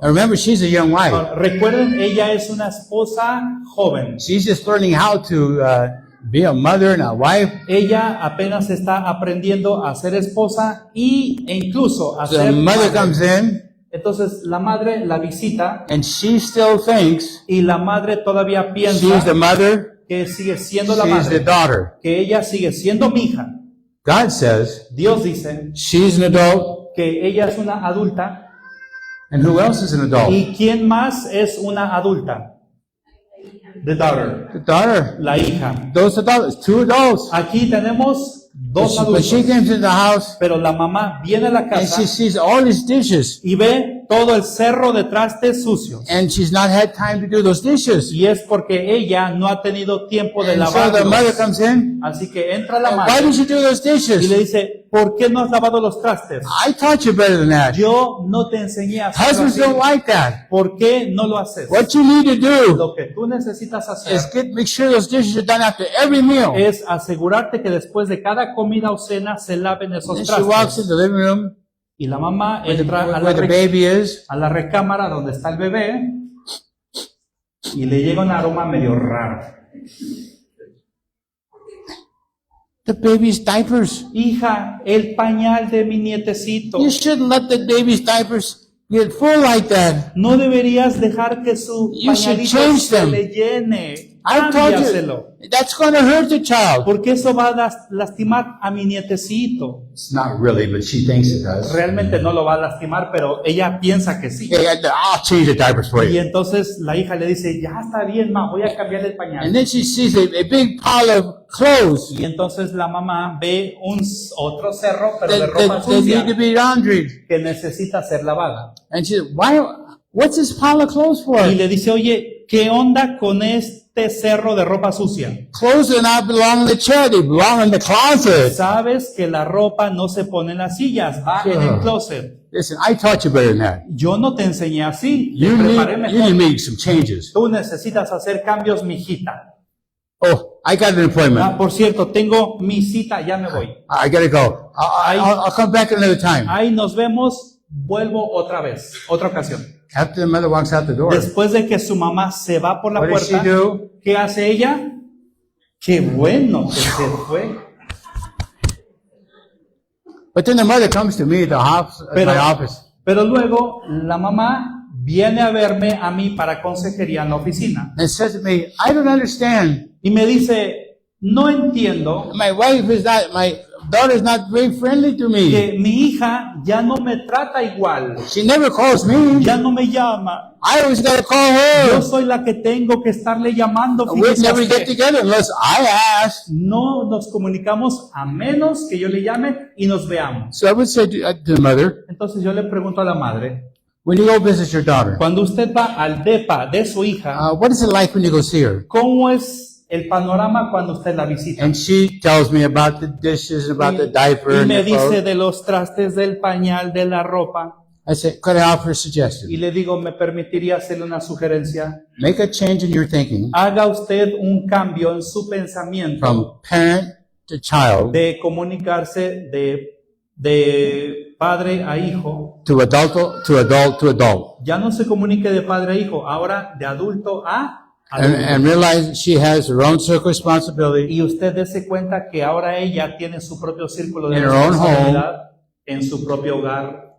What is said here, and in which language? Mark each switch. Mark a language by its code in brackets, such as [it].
[en] And remember, she's a young wife. [es] Ahora, recuerden, ella es una esposa joven. [en] She's just learning how to be a mother and a wife. [es] Ella apenas está aprendiendo a ser esposa e incluso a [en] The [es] ser [en] mother [es] madre. [en] comes in, [es] Entonces la madre la visita [en] and she still thinks [es] y la madre todavía [en] she's the [es] piensa [en] mother, [es] que sigue siendo la [en] she's the daughter. [es] que ella sigue siendo mi hija. [en] God says [es] Dios dice [en] she's an adult, [es] que ella es una adulta. [en] and who else is an adult? [es] ¿Y quién más es una adulta? [en] The daughter, The daughter. [es] la hija. [en] Those adults, 2 adults. [es] Aquí tenemos [en] But 2 she [es] adultos, [en] comes in the house, [es] pero la mamá viene a la [en] and [es] casa [en] she sees all these dishes, [es] y ve todo el cerro de trastes sucios. [en] and she's not had time to do those dishes. [es] Y es porque ella no ha tenido tiempo de [en] And so the mother [es] lavarlos. [en] comes in, [es] Así que entra la [en] why [es] madre [en] didn't you do those [es] y le [en] dishes? [es] dice, ¿por qué no has lavado los trastes? [en] I taught you better than that. [es] Yo no te enseñé a hacerlo [en] Husbands [es] así. [en] don't like that. [es] ¿Por qué no lo haces? [en] What you need to do [es] Lo que tú necesitas hacer [en] is make sure those dishes are done after every meal. [es] es asegurarte que después de cada comida o cena se laven esos [en] And she walks in [es] trastes. [en] the living room [es] Y la mamá [en] where [es] entra a [en] where the baby is, [es] a la recámara donde está el bebé y le llega un aroma medio raro. [en] the baby's diapers. [es] Hija, el pañal de mi nietecito. [en] You shouldn't let the baby's diapers get full like that. [es] No deberías dejar que su [en] You should [es] pañalito [en] change [es] se [en] them. [es] le llene. [en] I told [es] Cámbiaselo. [en] you, that's going to hurt the child. [es] Porque eso va a lastimar a mi nietecito. [en] It's not really, but she thinks it does. [es] Realmente no lo va a lastimar, pero ella piensa que sí. [en] Hey, I'll change the diapers for [es] Y [en] you. [es] entonces la hija le dice, ya está bien, ma, voy a cambiar el [en] And [es] pañal. [en] then she sees a big pile of clothes [es] Y entonces la mamá ve otro cerro, pero de [en] that, [es] ropa [en] that need to [es] sucia, [en] be laundered. [es] que necesita ser lavada. [en] And she said, what's this pile of clothes for? [es] Y le dice, oye, ¿qué onda con este cerro de ropa sucia? [en] Clothes do not belong in the chair, they belong in the closet. [es] Sabes que la ropa no se pone en las sillas, va en el closet. [en] Listen, I taught you better than that. [es] Yo no te enseñé así, te [en] You [es] preparé [en] need to [es] mejor. [en] make some changes. [es] Tú necesitas hacer cambios, mijita. [en] Oh, I got an appointment. [es] Ah, por cierto, tengo mi cita, ya me voy. [en] I gotta go. I'll come back another time. [es] Ahí nos vemos, vuelvo otra vez, otra ocasión. [en] After the mother walks out the door, [es] Después de que su mamá se va por la [en] what does she [es] puerta, [en] do? [es] ¿qué hace ella? Qué bueno que se fue. [en] But then the mother comes to me at [es] Pero, [en] my office. [es] pero luego la mamá viene a verme a mí para consejería en la oficina. [en] And says to me, I don't understand. [es] Y me dice, no entiendo [en] My daughter's not very friendly to me. [es] que mi hija ya no me trata igual, [en] She never calls me. [es] ya no me llama. [en] I always gotta call [es] Yo [en] her. [es] soy la que tengo que estarle llamando. [en] We [es] Fíjese [en] never [es] usted. [en] get together unless I ask. [es] No nos comunicamos a menos que yo le llame y nos veamos. [en] So I would say to the mother, [es] Entonces yo le pregunto a la madre, [en] when you go visit your daughter, [es] cuando usted va al depa de su hija, [en] what is it like when you go see her? [es] ¿cómo es el panorama cuando usted la visita? [en] And she tells me about the dishes, about the diaper, [es] Y [en] and [es] me [en] the [es] dice [en] clothes. [es] de los trastes, del pañal, de la ropa. [en] I said, could I offer a [es] Y [en] suggestion? [es] le digo, ¿me permitiría hacerle una sugerencia? [en] Make a change in your thinking [es] Haga usted un cambio en su pensamiento [en] from parent to child [es] de comunicarse de padre a hijo. [en] to adult to adult to adult. [es] Ya no se comunique de padre a hijo, ahora de adulto a [en] And [es] adulto. [en] realize she has her own circle responsibility [es] Y usted dése cuenta que ahora ella tiene su propio círculo de [en] In her own [es] responsabilidad en su propio hogar.